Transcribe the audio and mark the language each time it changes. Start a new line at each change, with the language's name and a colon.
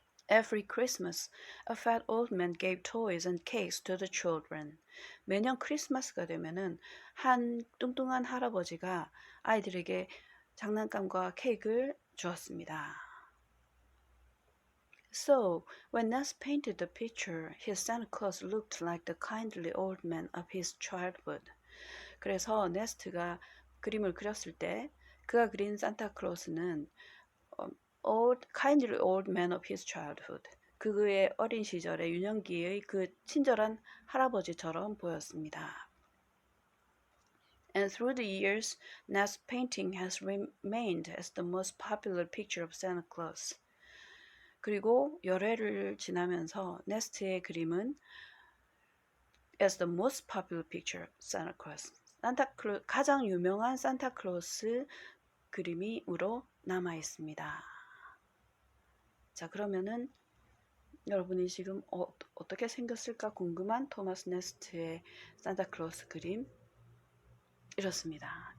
English: Every Christmas, a fat old man gave toys and cakes to the children.
Korean: 매년 크리스마스가 되면은 한 뚱뚱한 할아버지가 아이들에게 장난감과 케이크를 주었습니다.
English: So, when Nast painted the picture, his Santa Claus looked like the kindly old man of his childhood.
Korean: 그래서 네스트가 그림을 그렸을 때 그가 그린 산타클로스는
English: kindly old man of his childhood,
Korean: 그의 어린 시절의 유년기의 그 친절한 할아버지처럼 보였습니다.
English: And through the years, Nast's painting has remained as the most popular picture of Santa Claus.
Korean: 그리고 열애를 지나면서 네스트의 그림은
English: as the most popular picture of Santa Claus,
Korean: 가장 유명한 산타클로스 그림으로 남아 있습니다. 자, 그러면은 여러분이 지금 어떻게 생겼을까 궁금한 토마스 네스트의 산타클로스 그림 이렇습니다.